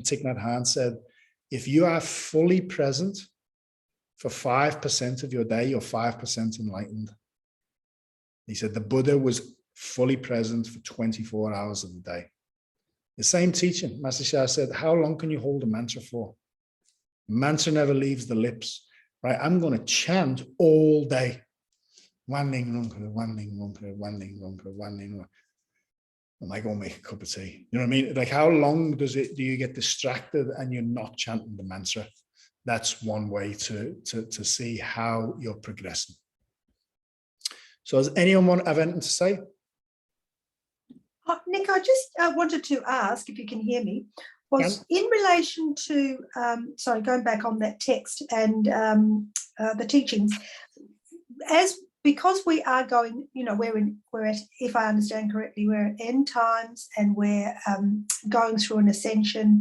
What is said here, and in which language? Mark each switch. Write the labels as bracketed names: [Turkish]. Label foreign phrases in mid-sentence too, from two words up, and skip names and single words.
[English] Thich Nhat Hanh said, if you are fully present for 5% of your day, you're 5% enlightened. He said the Buddha was fully present for 24 hours of the day. The same teaching, Master Shah said, how long can you hold a mantra for? Mantra never leaves the lips, right? I'm going to chant all day. Wan Ling Rungka, Wan Ling Rungka, Wan Ling Rungka, Wan Ling Rungka. I might go make a cup of tea. You know what I mean? Like, how long do you get distracted and you're not chanting the mantra? That's one way to see how you're progressing. So does anyone have anything to say? Nick, I just wanted to ask, if you can hear me, was in relation to, sorry, going back on that text and the teachings, because we are going, we're at, if I understand correctly, we're at end times and we're going through an ascension.